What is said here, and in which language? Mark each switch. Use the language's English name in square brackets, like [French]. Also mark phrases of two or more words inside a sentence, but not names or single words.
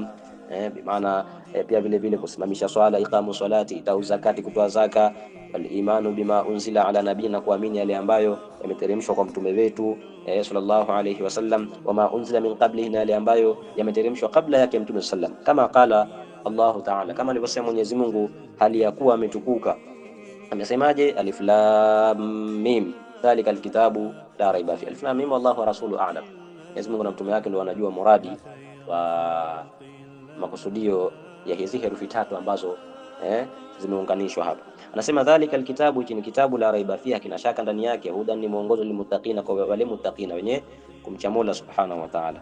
[Swahili] Bimaana pia vile vile kusimamisha swala, [Arabic] إقام الصلاة, إيتاء الزكاة, [Swahili] kutoa zaka, [Arabic] والإيمان بما أنزل على نبينا, [Swahili] kuamini yale ambayo yameteremshwa kwa mtume wetu [Arabic] صلى الله عليه وسلم, وما أنزل من قبله, [Swahili] na yale ambayo yameteremshwa kabla yake mtume sallam, kama [Arabic] قال الله تعالى, [Swahili] kama alivyosema Mwenyezi Mungu hali ya kuwa ametukuka. Amesemaje? [Arabic] الم ذلك الكتاب لا ريب في. الم والله ورسوله أعلم. [Swahili] Mwenyezi Mungu na mtume wake ndio wanajua muradi wa makusudio ya hizi herufi tatu ambazo zimeunganishwa hapa. Anasema [Arabic] ذلك الكتاب, [Swahili] hiki ni kitabu, [Arabic] لا ريب فيها, [Swahili] kina shaka ndani yake, hudan, ni mwongozo, lilmuttaqina, kwa wale muttaqina wenye kumcha Mola [Arabic] سبحانه وتعالى.